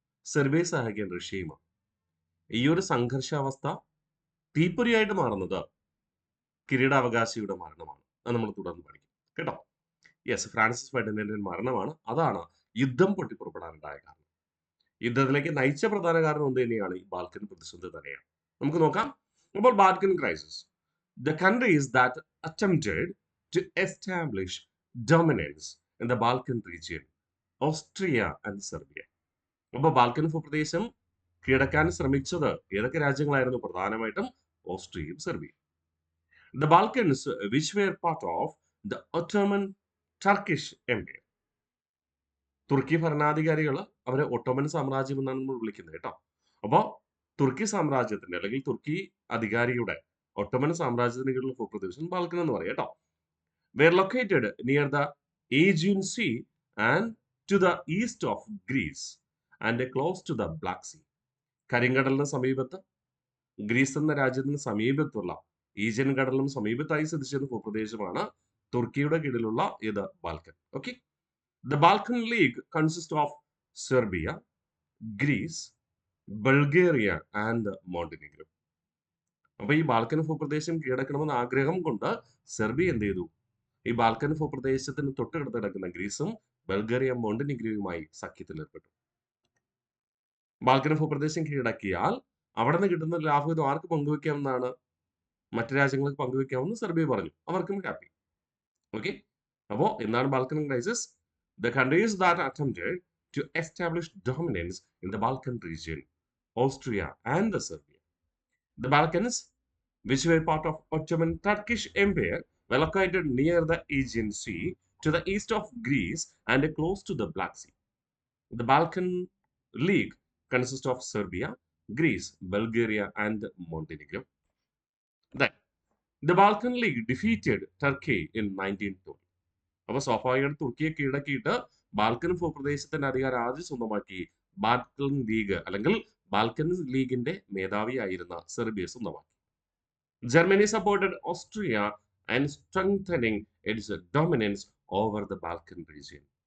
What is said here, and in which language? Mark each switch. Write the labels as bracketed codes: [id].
[ml] സെർബിയയെ സഹായിക്കാൻ റഷ്യയും വന്നു. ഈ ഒരു സംഘർഷാവസ്ഥ തീപ്പൊരിയായിട്ട് മാറുന്നത് കിരീടാവകാശിയുടെ മരണമാണ്. അത് നമ്മൾ തുടർന്ന് പഠിക്കും കേട്ടോ. യെസ്, ഫ്രാൻസിസ് ഫെർഡിനൻഡിന്റെ മരണമാണ്. അതാണ് യുദ്ധം പൊട്ടിപ്പുറപ്പെടാനുണ്ടായ കാരണം. യുദ്ധത്തിലേക്ക് നയിച്ച പ്രധാന കാരണം എന്ത് തന്നെയാണ്? ഈ ബാൽക്കൻ പ്രതിസന്ധി തന്നെയാണ്. നമുക്ക് നോക്കാം. അപ്പോൾ [en] Balkan crisis, the countries that attempted to establish dominance in the Balkan region, Austria and Serbia. [ml] അപ്പോൾ ബാൽക്കൻ ഭൂപ്രദേശം കീഴടക്കാൻ ശ്രമിച്ചത് ഏതൊക്കെ രാജ്യങ്ങളായിരുന്നു? പ്രധാനമായിട്ടും ഓസ്ട്രിയയും സെർബിയയും. [en] The Balkans, which were part of the Ottoman Turkish Empire. [ml] തുർക്കി ഭരണാധികാരികൾ അവരെ ഒട്ടോമൻ സാമ്രാജ്യം എന്നാണ് നമ്മൾ വിളിക്കുന്നത് കേട്ടോ. അപ്പോൾ തുർക്കി സാമ്രാജ്യത്തിന്റെ അല്ലെങ്കിൽ തുർക്കി അധികാരിയുടെ ഒട്ടോമൻ സാമ്രാജ്യത്തിന് കീഴിലുള്ള ഭൂപ്രദേശം ബാൽക്കൻ എന്ന് പറയാം കേട്ടോ. [en] Were located near the Aegean Sea and to the east of Greece and close to the Black Sea. [ml] കരിങ്കടലിന് സമീപത്ത്, ഗ്രീസ് എന്ന രാജ്യത്തിന് സമീപത്തുള്ള ഈജിയൻ കടലിനും സമീപത്തായി സ്ഥിതി ചെയ്യുന്ന ഭൂപ്രദേശമാണ് തുർക്കിയുടെ കീഴിലുള്ള ഇത് Balkan. Okay. [en] The Balkan League consists of Serbia, Greece, Bulgaria and Montenegro. [ml] അപ്പൊ ഈ ബാൽക്കൻ ഭൂപ്രദേശം കീഴടക്കണമെന്ന ആഗ്രഹം കൊണ്ട് സെർബിയ എന്ത് ചെയ്തു? ഈ ബാൽക്കൻ ഭൂപ്രദേശത്തിന് തൊട്ടടുത്ത് കിടക്കുന്ന ഗ്രീസും ബൾഗേറിയ മോണ്ടെനിഗ്രോയുമായി സഖ്യത്തിൽ ഏർപ്പെട്ടു. ബാൽക്കൻ ഭൂപ്രദേശം കീഴടക്കിയാൽ അവിടെ നിന്ന് കിട്ടുന്ന ലാഭം ആർക്ക് പങ്കുവെക്കാമെന്നാണ്? മറ്റു രാജ്യങ്ങൾക്ക് പങ്കുവെക്കാമെന്ന് സെർബിയ പറഞ്ഞു. അവർക്കും ഹാപ്പി. ഓക്കെ. അപ്പോ എന്താണ് [en] Balkan crisis? The countries that attempted to establish dominance in the Balkan region, Austria and the Serbia. The Balkans, which were part of Ottoman Turkish Empire, were located near the Aegean Sea, to the east of Greece and close to the Black Sea. The Balkan League consists of Serbia, Greece, Bulgaria, and Montenegro. Then, the Balkan League defeated Turkey in 1920. [ml] അപ്പോൾ സ്വാഭാവികമായിട്ട് തുർക്കിയെ കീഴടക്കിയിട്ട് Balkan ഭൂപ്രദേശത്തിന്റെ അധികാരം ആദ്യം സ്വന്തമാക്കി Balkan league അല്ലെങ്കിൽ Balkan ലീഗിന്റെ മേധാവിയായിരുന്ന Serbia സ്വന്തമാക്കി. [en] Germany supported Austria and strengthening its dominance over the Balkan region.